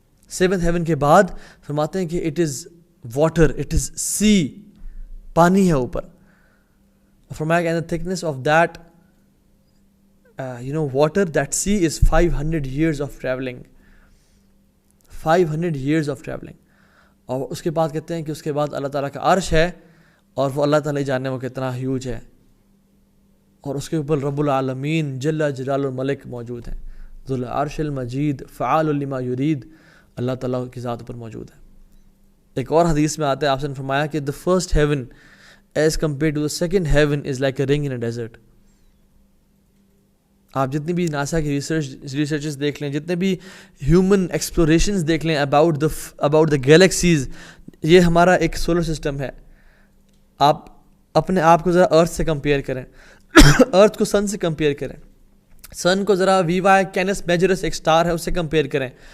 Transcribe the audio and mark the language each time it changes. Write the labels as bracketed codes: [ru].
[ur] 7th heaven کے بعد فرماتے ہیں کہ [en] it is water, it is sea, [ur] پانی ہے اوپر. فرمایا کہ [en] the thickness of that water, that sea is 500 years of traveling. 500 years of traveling. [ur] اور اس کے بعد کہتے ہیں کہ اس کے بعد اللہ تعالیٰ کا عرش ہے, اور وہ اللہ تعالیٰ جانے وہ کتنا ہیوج ہے, اور اس کے اوپر رب العالمین جل جلال الملک موجود ہیں, [ar] ذو العرش المجید فعال لما یرید, [ur] اللہ تعالیٰ کی ذات پر موجود ہے. ایک اور حدیث میں آتا ہے, آپ نے فرمایا کہ [en] the first heaven as compared to the second heaven is like a ring in a desert. [ur] آپ جتنی بھی ناسا کی ریسرچز دیکھ لیں, جتنے بھی ہیومن ایکسپلوریشنز دیکھ لیں [en] about the galaxies, [ur] یہ ہمارا ایک سولر سسٹم ہے. آپ اپنے آپ کو ذرا ارتھ سے کمپیئر کریں, ارتھ کو سن سے کمپیئر کریں, سن کو ذرا وی وائی کینس میجرس ایک اسٹار ہے اس سے کمپیئر کریں.